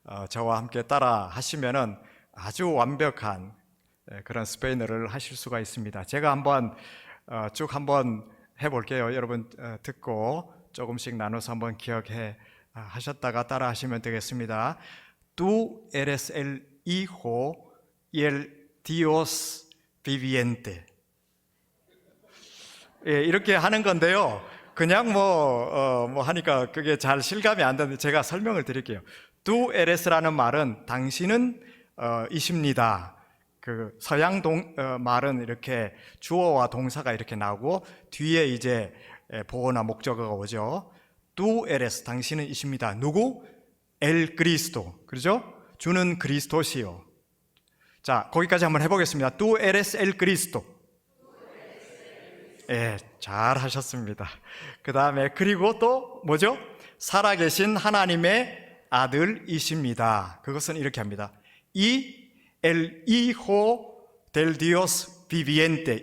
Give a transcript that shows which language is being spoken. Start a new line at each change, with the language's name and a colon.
Korean: 저와 함께 따라 하시면은 아주 완벽한 그런 스페인어를 하실 수가 있습니다. 제가 쭉 한번 해볼게요. 여러분 듣고 조금씩 나눠서 한번 기억해 하셨다가 따라 하시면 되겠습니다.
Spanish: Tú eres el hijo y el Dios viviente.
Korean: 이렇게 하는 건데요. 그냥 뭐 하니까 그게 잘 실감이 안 되는데 제가 설명을 드릴게요.
Spanish: Tú eres
Korean: 라는 말은 당신은 이십니다. 그 서양 말은 이렇게 주어와 동사가 이렇게 나오고 뒤에 이제 보어나 목적어가 오죠.
Spanish: Tú eres
Korean: 당신은 이십니다. 누구?
Spanish: El Cristo.
Korean: 그렇죠? 주는 그리스도시요. 자, 거기까지 한번 해보겠습니다.
Spanish: Tú eres el Cristo.
Korean: 잘 하셨습니다. 그 다음에 그리고 또 뭐죠? 살아계신 하나님의 아들이십니다. 그것은 이렇게 합니다.
Spanish: El hijo del Dios viviente.